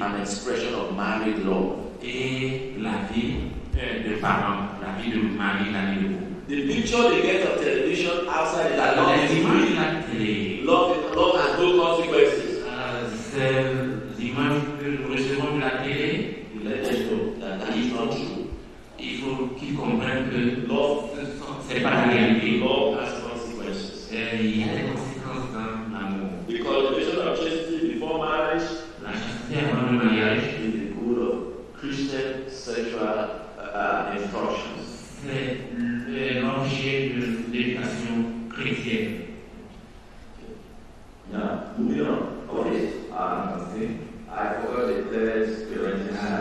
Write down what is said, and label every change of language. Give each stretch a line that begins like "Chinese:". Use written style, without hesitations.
English: and expression of married love.
French: et la vie de parents, la vie de mari, la vie de couple.
English: The picture they get of television outside is that love
French: Les
English: is
French: images
English: free.
French: de la télé,
English: Love has no consequences.
French: ces images que nous recevons de la télé,
English: Let them know that that is not true.
French: il faut qu'ils comprennent que
English: Love,
French: c'est pas la réalité.
English: love has consequences.
French: Il y a des conséquences dans l'amour.
English: The cultivation of chastity before marriage
French: La chasteté avant le mariage,
English: is the good of Christian sexual instructions.
French: c'est l'objet de l'éducation chrétienne.
English: Yeah, moving on. Okay. I forgot the third Corinthians.